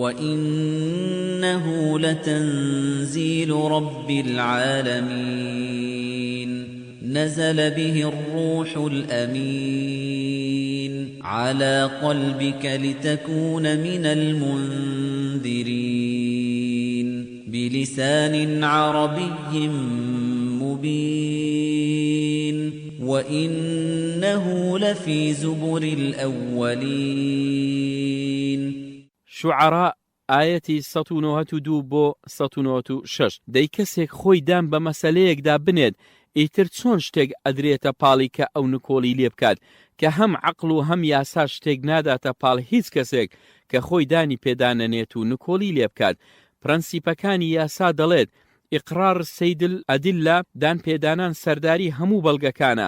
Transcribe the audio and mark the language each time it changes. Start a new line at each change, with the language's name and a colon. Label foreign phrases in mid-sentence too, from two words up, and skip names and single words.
Arabic: وإنه لتنزيل رب العالمين نزل به الروح الأمين على قلبك لتكون من المنذرين بلسان عربي مبين وإنه لفي زبر الأولين.
Central Kurdish: شعراء آياتي 192 بۆ 196. دەی کەسێک خۆی دام بە مەسەلەیەکدا بنێت ئیتر چۆن شتێک ئەدرێتە پاڵی کە ئەو نکۆڵی لێ بکات کە هەم عەقڵ و هەم یاسا شتێک ناداتە پاڵ هیچ کەسێک کە خۆی دانی پێدانەنێت و نکۆڵی لێ بکات. پرەنسیپەکانی یاسا دەڵێت
Arabic: ئیقرار سەید الئەدلە
Central Kurdish: دان پێدانان سەرداری هەموو بەڵگەکانە.